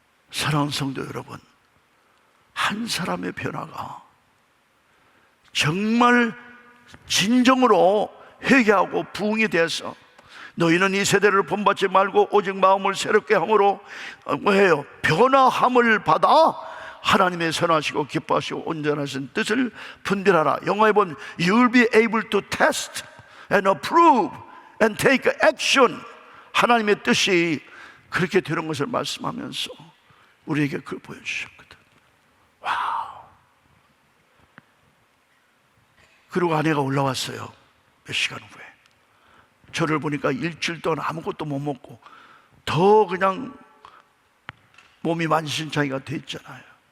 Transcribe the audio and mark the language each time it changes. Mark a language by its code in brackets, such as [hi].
[ko] 사랑하는 성도 여러분, 한 사람의 변화가 정말 진정으로 회개하고 부흥이 돼서 너희는 이 세대를 본받지 말고 오직 마음을 새롭게 함으로 뭐예요? 변화함을 받아 하나님의 선하시고 기뻐하시고 온전하신 뜻을 분별하라. 영어에 보면 [en] You'll be able to test and approve and take action. [ko] 하나님의 뜻이 그렇게 되는 것을 말씀하면서 우리에게 그걸 보여주셨거든. 와우. 그리고 아내가 올라왔어요. 몇 시간 후에 저를 보니까 일주일 동안 아무것도 못 먹고 더 그냥 몸이 만신창이가 돼 있잖아요.